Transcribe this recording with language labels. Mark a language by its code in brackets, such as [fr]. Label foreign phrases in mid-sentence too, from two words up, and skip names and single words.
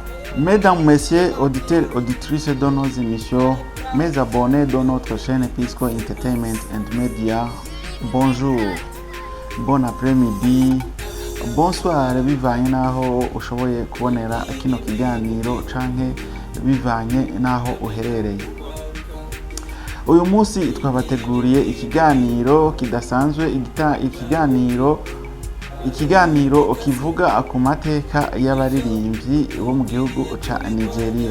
[fr] Mesdames, Messieurs, auditeurs, auditrices de nos émissions, mes abonnés de notre chaîne Pisco Entertainment and Media, bonjour, bon après-midi, bonsoir, [rn] bivanye naho ushoboye kubonera kino kiganiro canke bivanye naho uherereye. Uyu munsi twabateguriye ikiganiro kidasanzwe, ikiganiro kivuga ku mateka y'abaririmbyi bo mu gihugu ca Nigeria.